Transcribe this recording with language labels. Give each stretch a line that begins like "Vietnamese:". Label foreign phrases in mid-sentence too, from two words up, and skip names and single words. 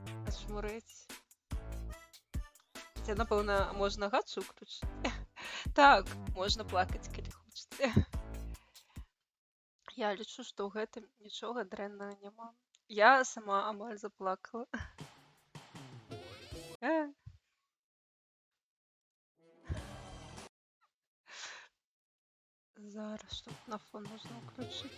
Ukrainian: Жмурець. Це, напевно, можна гачу включити.
Belarusian: Так, можна плакаць, калі хочаце. Я лічу, што ў гэтым нічога дрэннага няма. Я сама амаль заплакала. Э. Зараз, што на фон можна ўключыць.